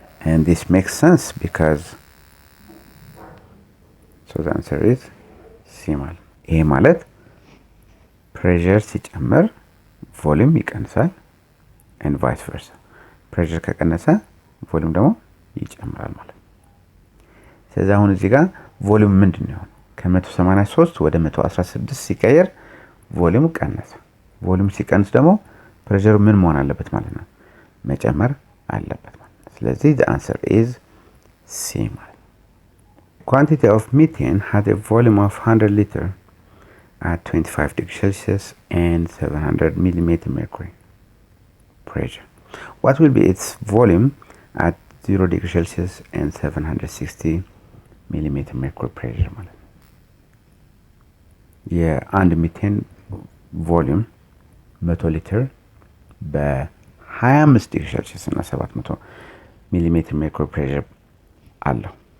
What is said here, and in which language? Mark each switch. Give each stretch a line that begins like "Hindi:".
English: and this makes sense because the answer is C
Amharic: ማለት ይሄ ማለት ፕሬሸር ሲጨምር ቮሊዩም ይቀንሳል
English: and vice versa
Amharic: ፕሬሸር ከቀነሰ ቮሊዩም ደግሞ ይጨምራል ማለት ነው። ስለዚህ አሁን እዚህ ጋር ቮሊዩም ምንድነው? ከ183 ወደ 116 ሲቀየር ቮሊዩም ቀነሰ። ቮሊዩም ሲቀንስ ደግሞ ፕሬሸሩ ምን መሆን አለበት ማለት ነው? መጨመር አለበት ማለት ነው። ስለዚህ
English: the answer is C
Amharic: ማለት ነው።
English: Quantity of methane had a volume of 100 liter at 25 degrees Celsius and 700 millimeter mercury pressure. What will be its volume at 0 degrees Celsius and 760 millimeter mercury pressure
Amharic: ማለት ነው። የአንድ ሚቴን ቮሊዩም 100 ሊትር በ25 ዲግሪ ሴልሺየስ እና 700 ሚሊሜትር ሜርኩሪ ፕሬሸር አለው።